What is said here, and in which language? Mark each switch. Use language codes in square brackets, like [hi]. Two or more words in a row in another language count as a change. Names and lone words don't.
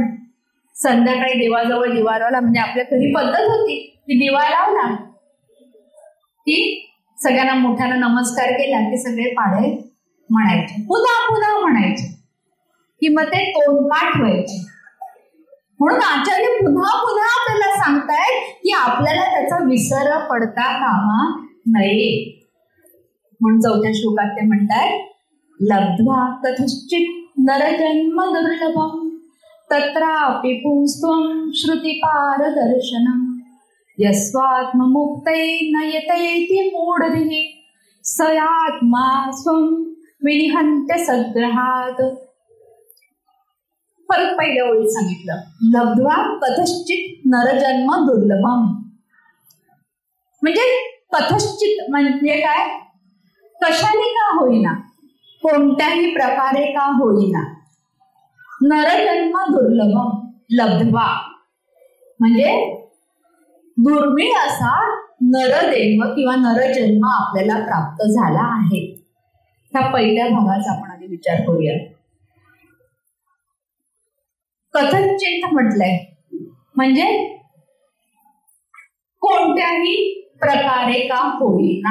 [mr] संध्याकाळी देवाजवळ दिवा लावला, म्हणजे आपल्या घरी पद्धत होती की दिवा लावला की सगळ्यांना मोठ्याला नमस्कार केला की सगळे पाढे म्हणायचे, पुन्हा म्हणायचे की मग ते तोंडपाठ व्हायचे. म्हणून आचार्य पुन्हा आपल्याला सांगतायत की आपल्याला त्याचा विसर पडता कामा नये. म्हणून 4थ्या श्लोकात ते म्हणतायत [sa] लब्ध्वा कथश्चित नरजन्म दुर्लभम तत्रापि पुंस्त्वं श्रुतिपारदर्शनम् यस्वात्ममुक्तै नयतैति मूढधिः स आत्मा स्वं विनिहन्त्य सद्ग्रहात्. [mr] परत पहिल्या ओळीत सांगितलं, [sa] लब्ध्वा कथश्चित नरजन्म दुर्लभम. [mr] म्हणजे कथश्चित म्हणजे काय, कशाने का होईना, कोणत्याही प्रकारे का होईना, [sa] नरजन्म दुर्लभम लब्ध्वा [mr] म्हणजे दुर्मिळ असा नरदेह किंवा नरजन्म आपल्याला प्राप्त झाला आहे. त्या पहिल्या भागाचा आपण आधी विचार करूया. कथनचित म्हटलंय म्हणजे कोणत्याही प्रकारे का होईना.